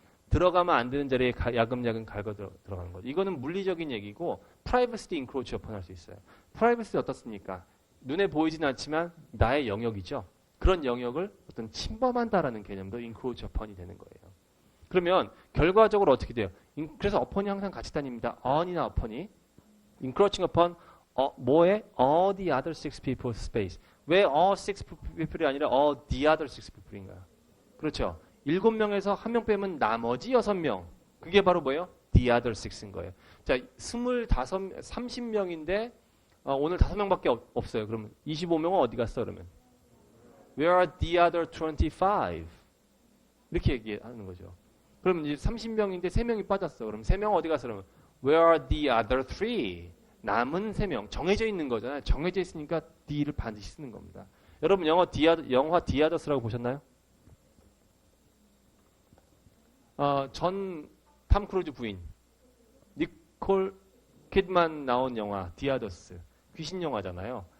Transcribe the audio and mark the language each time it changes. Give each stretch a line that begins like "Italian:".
Korean: 들어가면 안 되는 자리에 야금야금 갈고 들어가는 거죠. 이거는 물리적인 얘기고
English: privacy encroach upon
Korean: 할 수 있어요. privacy 어떻습니까? 눈에 보이지는 않지만 나의 영역이죠. 그런 영역을 어떤 침범한다라는 개념도 encroach upon이 되는 거예요. 그러면 결과적으로 어떻게 돼요? 그래서 upon이 항상 같이 다닙니다. on이나 upon이 encroaching upon 뭐에?
English: all the other six people's space.
Korean: 왜
English: all six people이 아니라 all the other six people인가요?
Korean: 그렇죠. 7명에서 1명 빼면 나머지 6명. 그게 바로 뭐예요?
English: the other six인 거예요.
Korean: 자, 30명인데 오늘 5명밖에 없어요. 그러면 25명은 어디 갔어? 그러면
English: where are the other 25?
Korean: 이렇게 얘기하는 거죠. 그럼 이제 30명인데 3명이 빠졌어. 그럼 3명은 어디 갔어? 그러면
English: where are the other 3?
Korean: 남은 3명. 정해져 있는 거잖아요. 정해져 있으니까 the를 반드시 쓰는 겁니다. 여러분 영화 The Others라고 보셨나요? 전 탐 크루즈 부인 니콜 키드만 나온 영화 The Others. 귀신 영화잖아요.